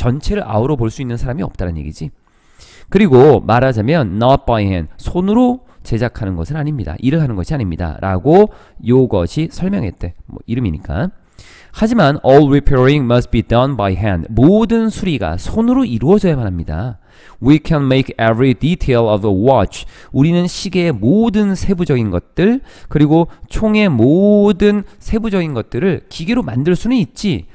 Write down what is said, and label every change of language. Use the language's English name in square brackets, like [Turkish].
[Korean] 전체를 아우러 볼 수 있는 사람이 없다는 얘기지. 그리고 말하자면 [English] not by hand [Korean] 손으로 제작하는 것은 아닙니다. 일을 하는 것이 아닙니다. 라고 요것이 설명했대. 뭐 이름이니까. 하지만 [English] all repairing must be done by hand. [Korean] 모든 수리가 손으로 이루어져야만 합니다. [English] We can make every detail of a watch. [Korean] 우리는 시계의 모든 세부적인 것들 그리고 총의 모든 세부적인 것들을 기계로 만들 수는 있지.